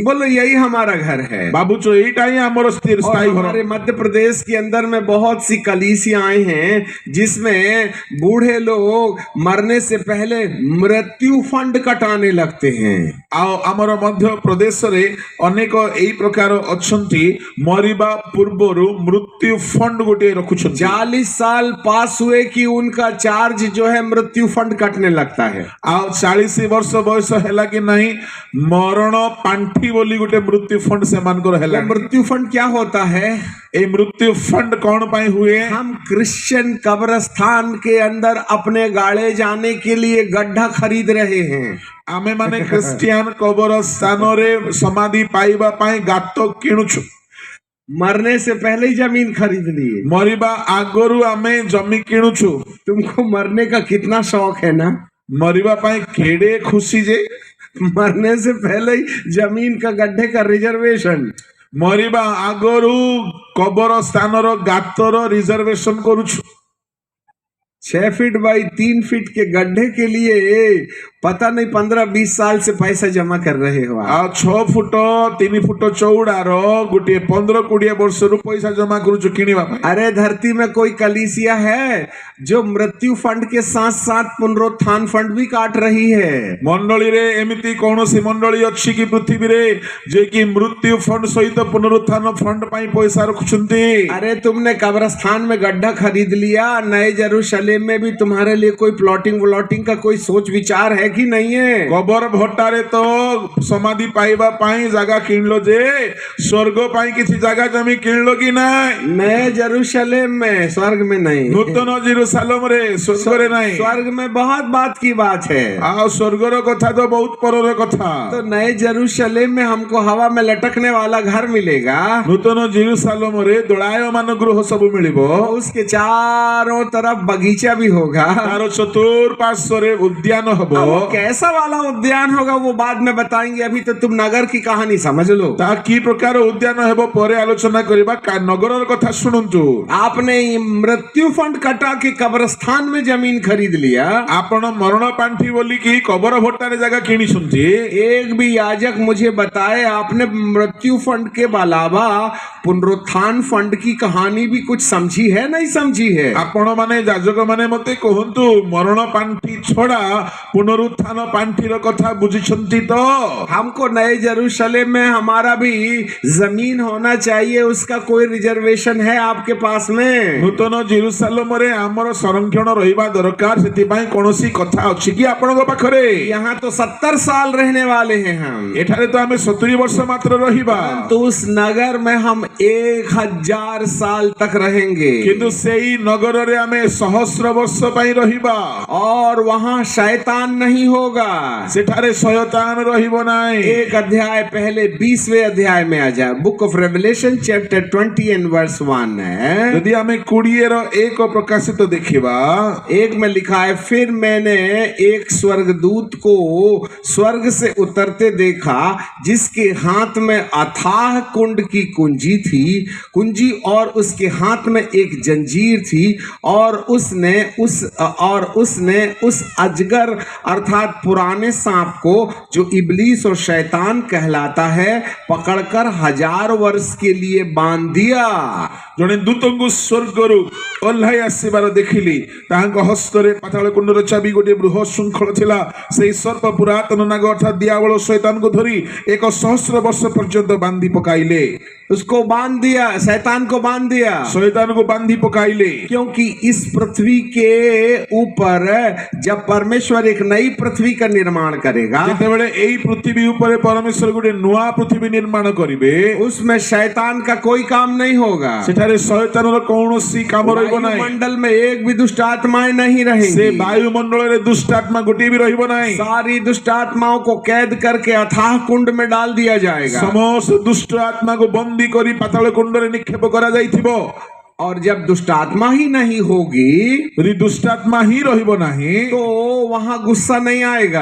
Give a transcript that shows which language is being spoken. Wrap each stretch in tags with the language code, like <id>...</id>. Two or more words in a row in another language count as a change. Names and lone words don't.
<hi>बोलो यही हमारा घर है।</hi> <or>ବାବୁଚୋ ଏଟା ହି ହମର ସ୍ଥିର ସ୍ଥାୟୀ ଘର।</or> <hi>हमारे मध्य प्रदेश के अंदर में बहुत सी कलीसियाएं हैं जिसमें बूढ़े लोग मरने से पहले मृत्यु फंड कटाने लगते हैं।</hi> <or>ଆ ହମର ମଧ୍ୟ ପ୍ରଦେଶ ରେ ଅନେକ ଅନେକ ଏଇ ପ୍ରକାର ଅଛନ୍ତି ମରିବା ପୂର୍ବରୁ ମୃତ୍ୟୁ ଫଣ୍ଡ ଗୋଟିଏ ରଖୁଛନ୍ତି</or> <hi>40 साल पास हुए कि उनका चार्ज जो है मृत्यु फंड कटने लगता है।</hi> <or>ଆଉ 40 ବର୍ଷ ବୟସ ହେଲା କି ନାହିଁ ମରଣ ପାଣ୍ଠି ବୋଲି ଗୋଟେ ମୃତ୍ୟୁ ଫଣ୍ଡ ସେମାନଙ୍କର</or> <hi>ये</hi> <or>ହେଲା।</or> <hi>मृत्यु फंड क्या होता है?</hi> <or>ଏଇ ମୃତ୍ୟୁ ଫଣ୍ଡ କଣ ପାଇଁ ହୁଏ?</or> <hi>हम क्रिश्चियन कब्रिस्तान के अंदर अपने गाड़े जाने के लिए गड्ढा खरीद रहे हैं।</hi> <or>ଆମେ ମାନେ ଖ୍ରୀଷ୍ଟିଆନ କବର ସ୍ଥାନରେ ସମାଧି ପାଇବା ପାଇଁ ଗାତ କିଣୁଛୁ।</or> <hi>मरने से पहले ही जमीन खरीद लिए।</hi> <or>ମରିବା ଆଗରୁ ଆମେ ଜମି କିଣୁଛୁ।</or> <hi>तुमको मरने का कितना शौक है ना?</hi> <or>ମରିବା ପାଇଁ କେଡେ ଖୁସି ଯେ</or> <hi>मरने से पहले ही जमीन का गड्ढे का रिजर्वेशन।</hi> <or>ମରିବା ଆଗରୁ କବର ସ୍ଥାନର ଗାତର ରିଜର୍ଭେସନ କରୁଛୁ।</or> <hi>6 फीट बाई 3 फीट के गड्ढे के लिए पता नहीं 15-20 साल से पैसा जमा कर रहे हो आप।</hi> <or>ଆଉ 6 ଫୁଟ 3 ଫୁଟ ଚଉଡାର ଗୋଟିଏ 15-20 ବର୍ଷରୁ ପଇସା ଜମା କରୁଛୁ କିଣିବା ପାଇଁ।</or> <hi>अरे धरती में कोई कलीसिया है जो मृत्यु फंड के साथ साथ पुनरुत्थान फंड भी काट रही है।</hi> <or>ମଣ୍ଡଳୀରେ ଏମିତି କୌଣସି ମଣ୍ଡଳୀ ଅଛି କି ପୃଥିବୀରେ ଯେ କି ମୃତ୍ୟୁ ଫଣ୍ଡ ସହିତ ପୁନରୁତ୍ଥାନ ଫଣ୍ଡ ପାଇଁ ପଇସା ରଖୁଛନ୍ତି?</or> <hi>अरे तुमने कब्रिस्तान में गड्ढा खरीद लिया, नए यरूशलेम में भी तुम्हारे लिए कोई प्लॉटिंग का कोई सोच विचार है कि नहीं है?</hi> <or>କବର ଭଟ୍ଟାରେ ତ ସମାଧି ପାଇବା ପାଇଁ ଜାଗା କିଣିଲ ଯେ ସ୍ୱର୍ଗ ପାଇଁ କିଛି ଜାଗା ଜମି କିଣିଲ କି ନାହିଁ?</or> <hi>नए यरूशलेम में, स्वर्ग में नहीं।</hi> <or>ନୂତନ ଜେରୁସାଲେମରେ ସ୍ୱର୍ଗରେ ନାହିଁ।</or> <hi>स्वर्ग में बहुत बात की बात है।</hi> <or>ଆଉ ସ୍ୱର୍ଗର କଥା ତ ବହୁତ ପରର କଥା।</or> <hi>तो नए यरूशलेम में हमको हवा में लटकने वाला घर मिलेगा,</hi> <or>ନୂତନ ଜେରୁସାଲେମରେ ଦୋଳାୟମାନ ଗୃହ ସବୁ ମିଳିବ।</or> <hi>उसके चारों तरफ बगीचा भी होगा।</hi> <or>ତାର ଚତୁଃପାର୍ଶ୍ୱରେ ଉଦ୍ୟାନ ହବ।</or> <hi>अब वो कैसा वाला उद्यान होगा वो बाद में बताएंगे, अभी तो तुम नगर की कहानी समझ लो।</hi> <or>ତା କି ପ୍ରକାର ଉଦ୍ୟାନ ହେବ ପରେ ଆଲୋଚନା କରିବା। ନଗରର କଥା ଶୁଣନ୍ତୁ।</or> <hi>आपने ये मृत्यु फंड कटा के कब्रिस्तान में जमीन खरीद लिया।</hi> <or>ଆପଣ ମରଣ ପାଣ୍ଠି ବୋଲିକି କବର ଭଟ୍ଟାରେ ଜାଗା କିଣିଛନ୍ତି।</or> <hi>एक भी याजक मुझे बताए आपने मृत्यु फंड के अलावा पुनरुत्थान फंड की कहानी भी कुछ समझी है नहीं समझी है?</hi> <or>ଆପଣ ମାନେ ଯାଜକ ମାନେ ମତେ କୁହନ୍ତୁ ମରଣ ପାଣ୍ଠି ଛଡା ପୁନରୁତ୍ଥାନ ପାଣ୍ଠିର କଥା ବୁଝିଛନ୍ତି ତ?</or> <hi>हमको नए यरूशलेम में हमारा भी जमीन होना चाहिए, उसका कोई रिजर्वेशन है आपके पास में?</hi> <or>ନୂତନ ଜେରୁସାଲେମରେ ଆମର ସଂରକ୍ଷଣ ରହିବା ଦରକାର। ସେଥିପାଇଁ କୌଣସି କଥା ଅଛି କି ଆପଣଙ୍କ ପାଖରେ?</or> <hi>यहाँ तो 70 साल रहने वाले हैं हम,</hi> <or>ଏଠାରେ ତ ଆମେ 70 ବର୍ଷ ମାତ୍ର ରହିବା।</or> <hi>तो उस नगर में हम 1000 साल तक रहेंगे।</hi> <or>କିନ୍ତୁ ସେଇ ନଗରରେ ଆମେ ସହସ୍ର ବର୍ଷ ପାଇଁ ରହିବା।</or> <hi>और वहां शैतान नहीं होगा।</hi> <or>ସେଠାରେ ଶୟତାନ ରହିବ ନାହିଁ।</or> <hi>एक अध्याय पहले 20वें अध्याय में आ जाए,</hi> <en>Book of Revelation chapter 20 and verse 1</en> <hi>है।</hi> <or>ଯଦି ଆମେ 20:1 ପ୍ରକାଶିତ ଦେଖିବା,</or> <hi>एक में लिखा है, फिर मैंने एक स्वर्गदूत को स्वर्ग से उतरते देखा जिसके हाथ में अथाह कुंड की कुंजी थी, कुंजी और उसके हाथ में एक जंजीर थी, और उसने उस अजगर अर्थात पुराने सांप को जो इब्लीस और शैतान कहलाता है पकड़कर 1000 वर्ष के लिए बांध दिया।</hi> <or>ଜଣେ ଦୂତଙ୍କୁ ସ୍ୱର୍ଗରୁ ଓହ୍ଲାଇ ଆସିବାର ଦେଖିଲି। ତାହାଙ୍କ ହସ୍ତରେ ପାତାଳ କୁଣ୍ଡର ଚାବି ଗୋଟିଏ ବୃହତ ଶୃଙ୍ଖଳ ଥିଲା। ସେହି ସର୍ପ ପୁରାତନ ନାଗ ଅର୍ଥାତ୍ ଦିଆବଳ ଶୈତାନକୁ ଧରି 1,000 ବର୍ଷ ପର୍ଯ୍ୟନ୍ତ ବାନ୍ଧି ପକାଇଲେ।</or> <hi>उसको बांध दिया, शैतान को बांध दिया।</hi> <or>ଶୈତାନକୁ ବାନ୍ଧି ପକାଇଲେ।</or> <hi>क्योंकि इस पृथ्वी के ऊपर जब परमेश्वर एक नई पृथ्वी का निर्माण करेगा,</hi> <or>ଯେତେବେଳେ ଏଇ ପୃଥିବୀ ଉପରେ ପରମେଶ୍ୱର ଗୋଟେ ନୂଆ ପୃଥିବୀ ନିର୍ମାଣ କରିବେ,</or> <hi>उसमें शैतान का कोई काम नहीं होगा।</hi> <or>ସେଠାରେ ଶୈତାନର କୌଣସି କାମ ରହିବ ନାହିଁ।</or> <hi>वायुमंडल में एक भी दुष्ट आत्माएं नहीं</hi> <or>ସେ</or> <hi>रहेंगी।</hi> <or>ବାୟୁମଣ୍ଡଳରେ ଦୁଷ୍ଟ ଆତ୍ମା ଗୋଟିଏ ବି ରହିବ ନାହିଁ।</or> <hi>सारी दुष्ट आत्माओं को कैद करके अथाह कुंड में डाल दिया जाएगा।</hi> <or>ସମସ୍ତ ଦୁଷ୍ଟ ଆତ୍ମାକୁ ବନ୍ଦୀ କରି ପାତାଳ କୁଣ୍ଡରେ ନିକ୍ଷେପ କରାଯାଇଥିବ।</or> <hi>और जब दुष्ट आत्मा ही नहीं होगी</hi> <or>ଯଦି ଦୁଷ୍ଟାତ୍ମା ହିଁ ରହିବ ନାହିଁ,</or> <hi>तो वहां गुस्सा नहीं आएगा।</hi>